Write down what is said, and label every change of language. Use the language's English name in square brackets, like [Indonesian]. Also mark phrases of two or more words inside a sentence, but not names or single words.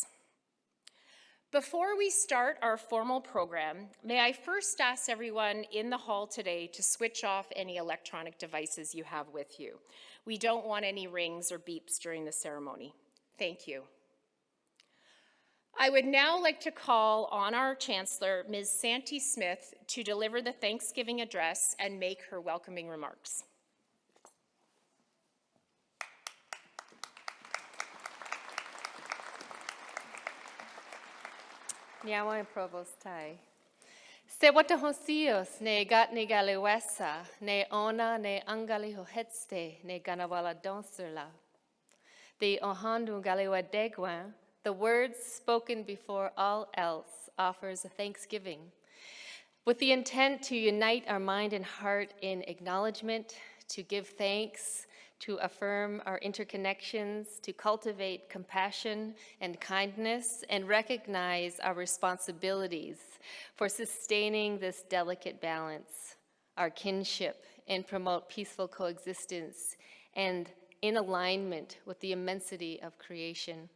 [English] Before we start our formal program, may I first ask everyone in the hall today to switch off any electronic devices you have with you. We don't want any rings or beeps during the ceremony. Thank you. I would now like to call on our Chancellor, Ms. Santee Smith, to deliver the Thanksgiving address and make her welcoming remarks. [Mohawk] Niawa Provost Tai. Se wata hosios ne gat ne galewesa, ne ona ne angali hohetste ne ganawala donserla. The ohandu galewa degwa, [English] the words spoken before all else, offers a thanksgiving, with the intent to unite our mind and heart in acknowledgement, to give thanks, to affirm our interconnections, to cultivate compassion and kindness, and recognize our responsibilities for sustaining this delicate balance, our kinship, and promote peaceful coexistence, and in alignment with the immensity of creation.